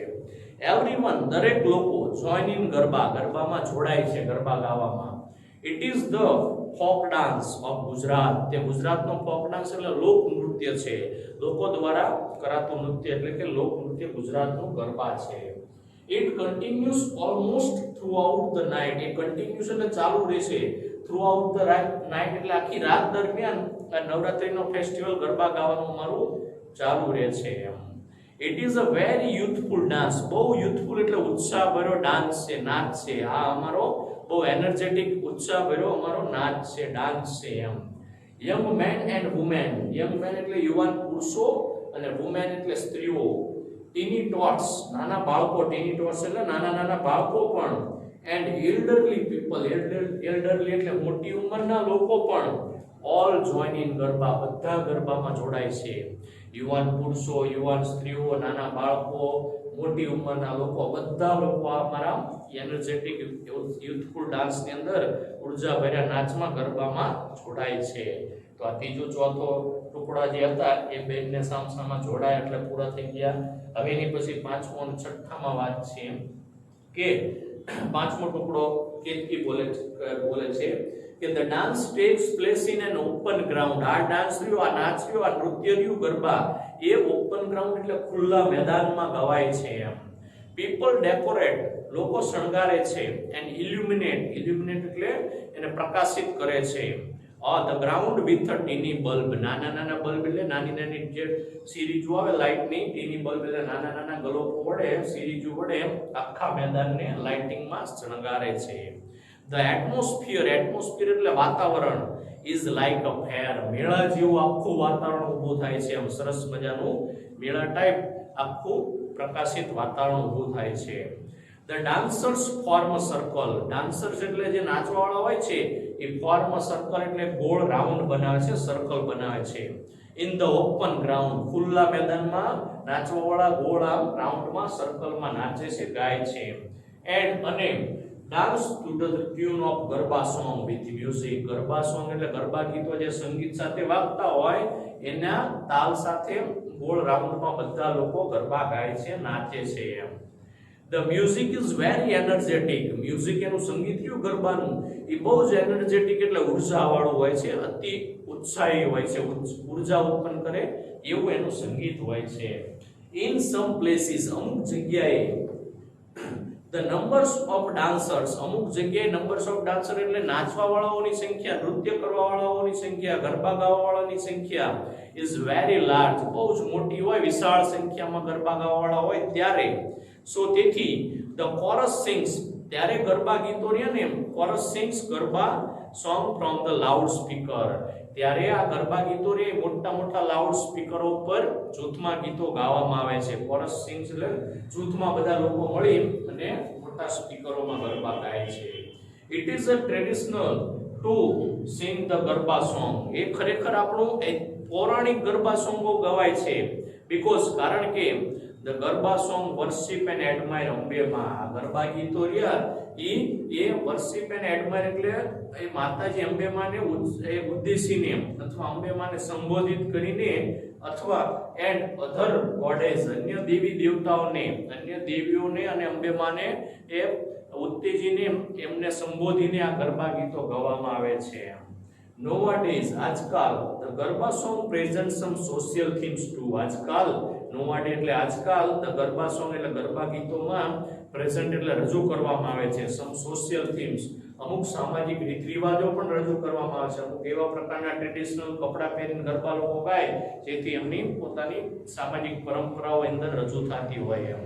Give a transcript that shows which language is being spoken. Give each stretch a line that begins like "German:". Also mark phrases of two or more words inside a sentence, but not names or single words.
Gujarati: એવરીવન, દરેક લોકો,
English: join in
Gujarati: ગરબા, ગરબામાં જોડાય છે, ગરબા ગાવામાં.
English: it is the folk dance of Gujarat,
Gujarati: તે ગુજરાતનો
English: folk dance
Gujarati: એટલે લોક નૃત્ય છે, લોકો દ્વારા કરાતું નૃત્ય એટલે કે લોક નૃત્ય ગુજરાતનું ગરબા છે.
English: It continues almost throughout the night.
Gujarati: એ continuous એટલે ચાલુ રહેશે
English: throughout the night
Gujarati: એટલે આખી રાત દરમિયાન આ નવરાત્રીનો ફેસ્ટિવલ ગરબા ગાવાનું અમારું ચાલુ રહે છે એમ.
English: It is a very youthful dance.
Gujarati: બહુ youthful એટલે ઉત્સાહભર્યો ડાન્સ છે, નાચ છે. આ અમારો બહુ એનર્જેટિક ઉત્સાહભર્યો અમારો નાચ છે, ડાન્સ છે એમ.
English: Young men and women. Young men
Gujarati: એટલે યુવાન પુરુષો અને
English: women
Gujarati: એટલે સ્ત્રીઓ.
English: Teeny tots
Gujarati: નાના બાળકો,
English: teeny tots
Gujarati: એટલે નાના નાના બાળકો પણ.
English: And elderly people.
Gujarati: Elderly એટલે મોટી ઉંમરના લોકો પણ.
English: All join in
Gujarati: ગરબા. બધા ગરબામાં જોડાય છે. યુવાન પુરુષો, યુવાન સ્ત્રીઓ, નાના બાળકો, મોટી ઉંમરના લોકો, બધા લોકો આ અમારા
English: energetic youthful
Gujarati: ડાન્સની અંદર ઉર્જાભર્યા નાચમાં ગરબામાં જોડાય છે. તો આ ત્રીજો ચોથો ટુકડા જે હતા એ બેનને સામસામા જોડાયા એટલે પૂરા થઈ ગયા. હવે એની પછી પાંચમો અને છઠ્ઠામાં વાત છે કે પાંચમો ટુકડો કેતકી બોલે છે કે
English: the dance takes place in an open ground.
Gujarati: આ ડાન્સ રહ્યો, આ નાચ રહ્યો, આ નૃત્ય રહ્યું, ગરબા એ
English: open ground
Gujarati: એટલે ખુલ્લા મેદાનમાં ગવાય છે એમ.
English: people decorate
Gujarati: લોકો શણગારે છે
English: and illuminate
Gujarati: એટલે એને પ્રકાશિત કરે છે.
English: the ground with a teeny bulb.
Gujarati: નાના નાના બલ્બ એટલે નાની નાની જે સિરીજો આવે લાઇટની,
English: teeny bulb
Gujarati: એટલે નાના નાના ગલોપો વડે, સિરીજો વડે આખા મેદાનને લાઇટિંગમાં શણગારે છે.
English: The atmosphere
Gujarati: એટલે વાતાવરણ
English: is like a fair.
Gujarati: મેળા જેવું આખું વાતાવરણ ઊભું થાય છે એમ. સરસ મજાનું મેળા ટાઈપ આખું પ્રકાશિત વાતાવરણ ઊભું થાય છે.
English: The dancers form a circle.
Gujarati: dancers એટલે જે નાચવાવાળા હોય છે એ
English: form a circle
Gujarati: એટલે ગોળ રાઉન્ડ બનાવે છે, સર્કલ બનાવે છે.
English: In the open ground.
Gujarati: ખુલ્લા મેદાનમાં નાચવાવાળા ગોળ આમ રાઉન્ડમાં સર્કલમાં નાચે છે, ગાય છે.
English: અને dance to the tune of ગરબા song with music.
Gujarati: ગરબા song એટલે ગરબા ગીતો જે સંગીત સાથે વાગતા હોય એના તાલ સાથે ગોળ રાઉન્ડમાં બધા લોકો ગરબા ગાય છે, નાચે છે એમ.
English: The music is very energetic.
Gujarati: મ્યુઝિક એનું સંગીત રહ્યું ગરબાનું એ બહુ જ એનર્જેટિક એટલે ઉર્જાવાળું હોય છે, અતિ ઉત્સાહી હોય છે, ઉર્જા ઉત્પન્ન કરે એવું એનું સંગીત હોય છે.
English: In some places
Gujarati: અમુક જગ્યાએ
English: the numbers of dancers.
Gujarati: અમુક જગ્યાએ
English: numbers of dancers
Gujarati: એટલે નાચવા વાળાઓની સંખ્યા, નૃત્ય કરવા વાળાઓની સંખ્યા, ગરબા ગાવા વાળાની સંખ્યા
English: is very large.
Gujarati: બહુ જ મોટી હોય, વિશાળ સંખ્યામાં ગરબા ગાવા વાળા હોય ત્યારે.
English: so તેથી the chorus sings.
Gujarati: ત્યારે ગરબા ગીતો રહ્યા ને
English: chorus sings ગરબા song from the loudspeaker.
Gujarati: ત્યારે આ ગરબા ગીતો રે મોટા મોટા લાઉડ સ્પીકરો પર જૂથમાં ગીતો ગાવામાં આવે છે.
English: chorus sings
Gujarati: એટલે જૂથમાં બધા લોકો મળી અને મોટા સ્પીકરોમાં ગરબા ગાય છે.
English: it is a traditional to sing the ગરબા song.
Gujarati: એ ખરેખર આપણું પૌરાણિક ગરબા સોંગો ગવાય છે because કારણ કે
English: the Garba song worship and admire
Gujarati: અંબેમાં. ગરબા ગીતો રહ્યા એ
English: worship and admire
Gujarati: એટલે એ માતાજી અંબેમાને ઉદ્દેશીને અથવા અંબેમાને સંબોધિત કરીને અથવા
English: and other goddess
Gujarati: અન્ય દેવી દેવતાઓને, અન્ય દેવીઓને અને અંબેમાને એ ઉત્તેજીને એમને સંબોધીને આ ગરબા ગીતો ગાવામાં આવે છે.
English: nowadays આજકાલ the ગરબા song presents some social themes too.
Gujarati: આજકાલ nowadays એટલે આજકાલ
English: the ગરબા song
Gujarati: એટલે ગરબા ગીતોમાં પ્રેઝન્ટ એટલે રજૂ કરવામાં આવે છે
English: some social themes.
Gujarati: અમુક સામાજિક રીત રિવાજો પણ રજૂ કરવામાં આવે છે. અમુક એવા પ્રકારના ટ્રેડિશનલ કપડા પહેરીને ગરબા લોકો ગાય જેથી એમની પોતાની સામાજિક પરંપરાઓ અંદર રજૂ થતી હોય એમ.